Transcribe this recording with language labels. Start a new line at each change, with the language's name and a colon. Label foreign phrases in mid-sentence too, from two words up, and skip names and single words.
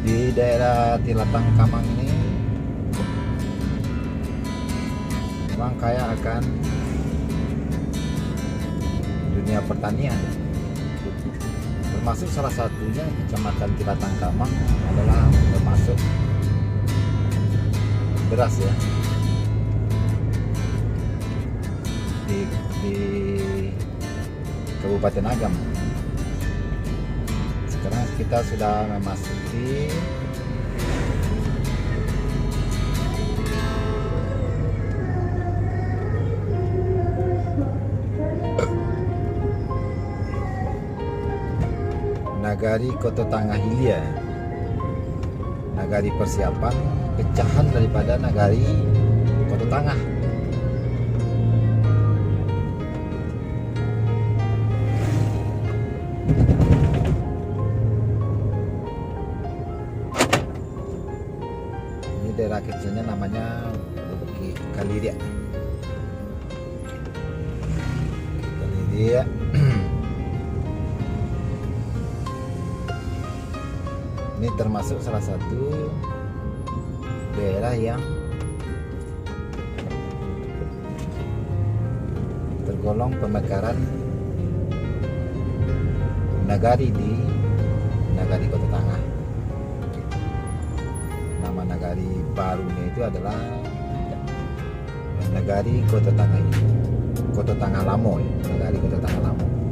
Indonesian: di daerah Tilatang Kamang ini memang kaya akan dunia pertanian, termasuk salah satunya Kecamatan Tilatang Kamang adalah termasuk beras ya. Di Kabupaten Agam. Sekarang kita sudah memasuki Nagari Koto Tangah Hilia, nagari persiapan pecahan daripada Nagari Koto Tangah. Ini daerah kecilnya namanya Bukit Kaliria. Kaliria. Ini termasuk salah satu daerah yang tergolong pemekaran nagari di Nagari Koto Tangah. Nama nagari barunya itu adalah Nagari Koto Tangah ini, Koto Tangah Lamo ya, Nagari Koto Tangah Lamo.